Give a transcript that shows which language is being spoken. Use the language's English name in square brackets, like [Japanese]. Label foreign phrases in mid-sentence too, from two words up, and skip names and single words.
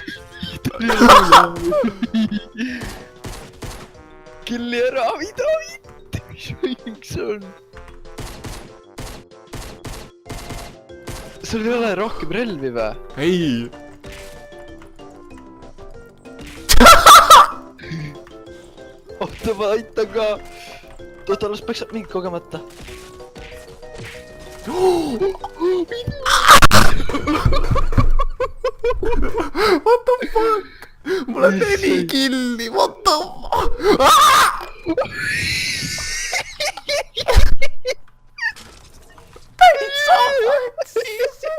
[Estonian] kelli ära , mida vittu , mis võiks on ? sul ei ole rohkem relvi või ? ei . oota , ma aitan ka . oota , las peksab mind kogemata . [English] What the fuck ? [Estonian] mul on 4 killi , [English] what the fuck ? [Estonian] täitsa siis .